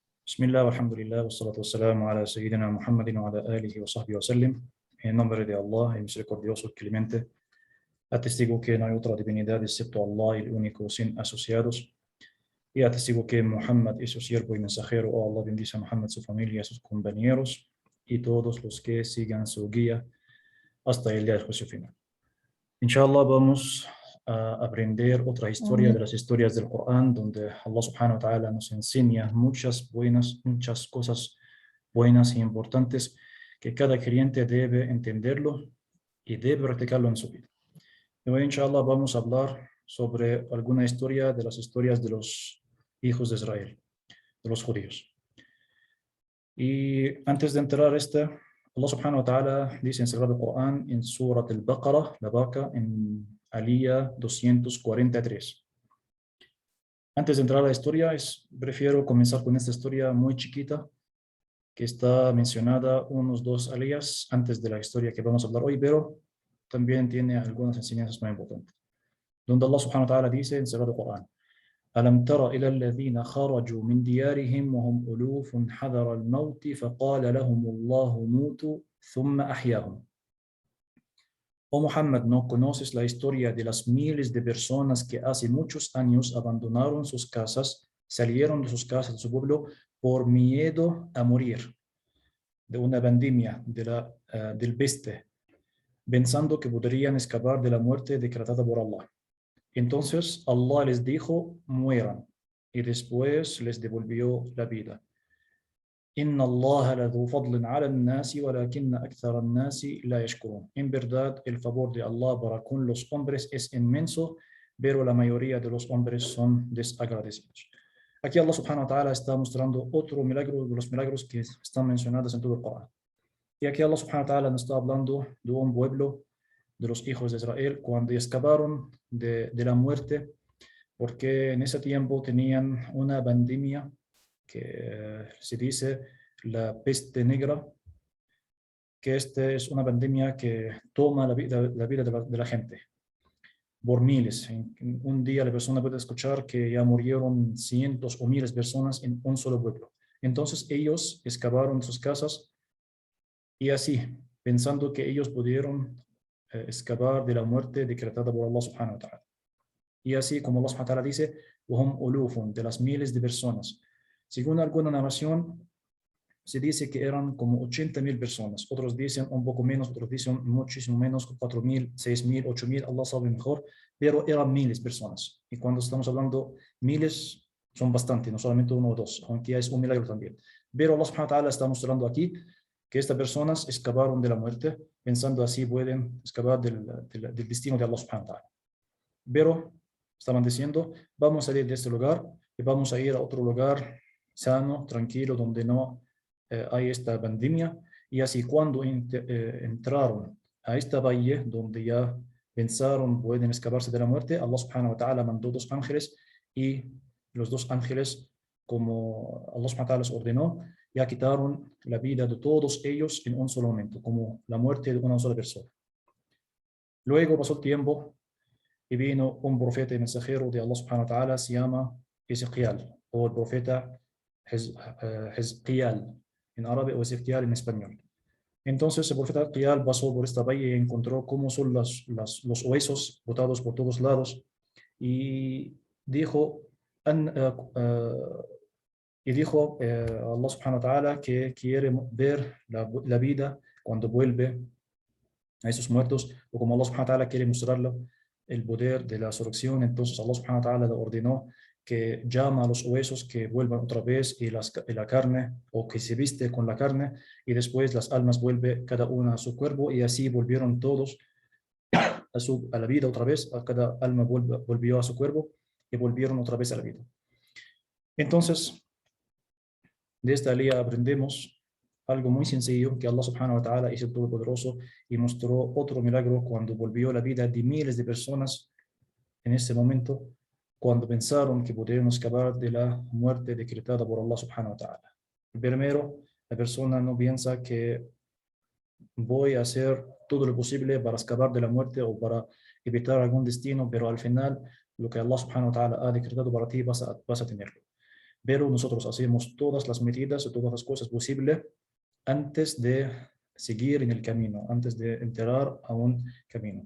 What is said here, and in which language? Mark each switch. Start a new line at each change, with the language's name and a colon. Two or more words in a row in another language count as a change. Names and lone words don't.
Arabic: بسم الله، الحمد لله، والصلاة والسلام على سيدنا محمد وعلى آله وصحبه وسلم.
Spanish: En nombre de Allah, el misericordioso, el clemente, atestigo que no hay otra divinidad excepto Allah, el único, sin asociados. Y atestigo que Muhammad es su siervo y mensajero. Oh Allah, bendice a Muhammad, su familia, sus compañeros y todos los que sigan su guía hasta el día del juicio final. Inshallah, vamos a aprender otra historia de las historias del Corán, donde Allah
Arabic: سبحانه وتعالى
Spanish: nos enseña muchas cosas buenas e importantes que cada creyente debe entenderlo y debe practicarlo en su vida. Y hoy, inshallah, vamos a hablar sobre alguna historia de las historias de los hijos de Israel, de los judíos. Y antes de entrar a Allah
Arabic: سبحانه وتعالى
Spanish: dice en el Sagrado Corán, en Surat al-Baqarah, la vaca, en Aliyah 243. Antes de entrar a la historia, prefiero comenzar con esta historia muy chiquita, que está mencionada unos 2 aliyahs antes de la historia que vamos a hablar hoy, pero también tiene algunas enseñanzas muy importantes. Donde Allah
Arabic: سبحانه وتعالى
Spanish: dice en el Sagrado Corán,
Arabic: ألم تر إلى الذين خرجوا من ديارهم وهم ألوف حذر الموت فقال لهم الله موتوا ثم أحياهم.
Spanish: Oh Muhammad, ¿no conoces la historia de las miles de personas que hace muchos años abandonaron sus casas, salieron de sus casas, de su pueblo, por miedo a morir de una pandemia, del peste, pensando que podrían escapar de la muerte decretada por Allah? Entonces Allah les dijo, mueran, y después les devolvió la vida.
Arabic: إن الله لذو فضل على الناس ولكن أكثر الناس لا يشكرون.
Spanish: En verdad, el favor de Allah para con los hombres es inmenso, pero la mayoría de los hombres son desagradecidos. Aquí Allah
Arabic: سبحانه وتعالى
Spanish: está mostrando otro milagro de los milagros que están mencionados en todo el Corán. Y aquí Allah
Arabic: سبحانه وتعالى
Spanish: nos está hablando de un pueblo de los hijos de Israel cuando escaparon de la muerte, porque en ese tiempo tenían una pandemia que se dice la peste negra, que es una pandemia que toma la vida de la gente por miles. En un día la persona puede escuchar que ya murieron cientos o miles de personas en un solo pueblo. Entonces ellos escaparon de sus casas y así, pensando que ellos pudieron escapar de la muerte decretada por Allah
Arabic: سبحانه وتعالى.
Spanish: Y así como Allah
Arabic: سبحانه وتعالى
Spanish: dice,
Arabic: وَهُمْ أُلُوفٌ,
Spanish: de las miles de personas. Según alguna narración, se dice que eran como 80,000 personas. Otros dicen un poco menos, otros dicen muchísimo menos, 4,000, 6,000, 8,000, Allah sabe mejor, pero eran miles de personas. Y cuando estamos hablando miles, son bastante, no solamente uno o dos, aunque es un milagro también. Pero Allah
Arabic: سبحانه وتعالى
Spanish: está mostrando aquí que estas personas escaparon de la muerte, pensando así pueden escapar del destino de Allah
Arabic: سبحانه وتعالى.
Spanish: Pero estaban diciendo, vamos a salir de este lugar y vamos a ir a otro lugar sano, tranquilo, donde no hay esta pandemia. Y así cuando entraron a esta valle, donde ya pensaron pueden escaparse de la muerte, Allah
Arabic: سبحانه وتعالى
Spanish: mandó 2 ángeles y los 2 ángeles, como Allah
Arabic: سبحانه وتعالى
Spanish: les ordenó, ya quitaron la vida de todos ellos en un solo momento, como la muerte de una sola persona. Luego pasó el tiempo y vino un profeta y mensajero de Allah
Arabic: سبحانه وتعالى,
Spanish: se llama Ezequiel, o el profeta Hezqiel en árabe o Ezequiel en español. Entonces el profeta Hezqiel pasó por esta valle y encontró cómo son los huesos botados por todos lados y dijo, Allah
Arabic: سبحانه وتعالى
Spanish: que quiere ver la vida cuando vuelve a esos muertos, o como Allah
Arabic: سبحانه وتعالى
Spanish: quiere mostrarlo el poder de la resurrección. Entonces Allah
Arabic: سبحانه وتعالى
Spanish: le ordenó que llama a los huesos que vuelvan otra vez y la carne, o que se viste con la carne, y después las almas vuelven cada una a su cuerpo, y así volvieron todos a la vida otra vez, a cada alma volvió a su cuerpo y volvieron otra vez a la vida. Entonces, de esta ley aprendemos algo muy sencillo, que Allah
Arabic: سبحانه وتعالى
Spanish: es el Todopoderoso y mostró otro milagro cuando volvió la vida de miles de personas en ese momento, cuando pensaron que podrían escapar de la muerte decretada por Allah
Arabic: سبحانه وتعالى.
Spanish: Primero, la persona no piensa que voy a hacer todo lo posible para escapar de la muerte o para evitar algún destino, pero al final lo que Allah
Arabic: سبحانه وتعالى
Spanish: ha decretado para ti vas a tenerlo. pero nosotros hacemos todas las medidas y todas las cosas posibles antes de seguir en el camino, antes de entrar a un camino.